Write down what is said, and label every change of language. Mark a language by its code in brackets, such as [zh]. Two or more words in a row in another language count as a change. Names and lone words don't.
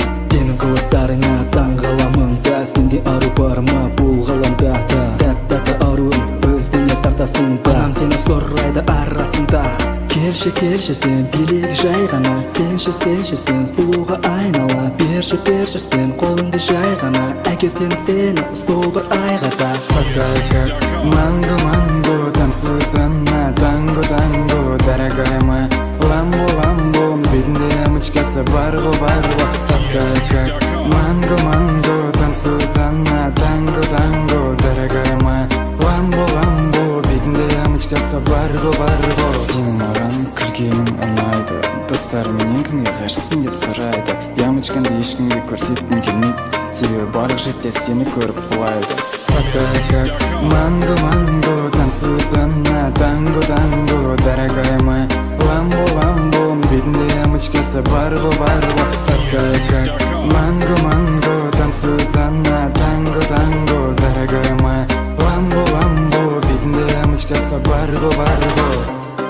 [kk] Сенің қылықтарыңа таң қаламын да, сенде ару бар ма бұл ғаламда да. Тәп-тәтті аруым өзіңе тартасың да, анам сені сұрайды арасында. Келші, келші сен билік жай ғана, сенші, сенші сен сұлуға айнала. Берші, берші сен қолыңды жай ғана, әкетем сені сол бір айғада. [ru] Сладкая как манго, манго, танцует она, танго, танго, дорогая моя. Ламбо, ламбо, бедная ямочкасы бар-го, бар-го, сладкая как манго, манго, танцует она, танго, танго, дорогая моя. Ламбо, ламбо, бедная ямочкасы [kk] бар-го, бар-го. Сенің маған күлгенің ұнайды, достар менен кімге ғашықсың деп сұрайды. Ямочкаңды ешкімге көрсеткім келмейді, себебі барлық жігіттер сені көріп құлайды. [ru] Сладкая как манго, манго, танцует она, танго, танго, дорогая моя. Ламбо, ламбо, бедная ямочкасы бар-го, бар-го, сладкая как манго, манго, танцует она, танго, танго, дорогая моя. Ламбо, ламбо, бедная ямочкасы [kk] бар-го, бар-го.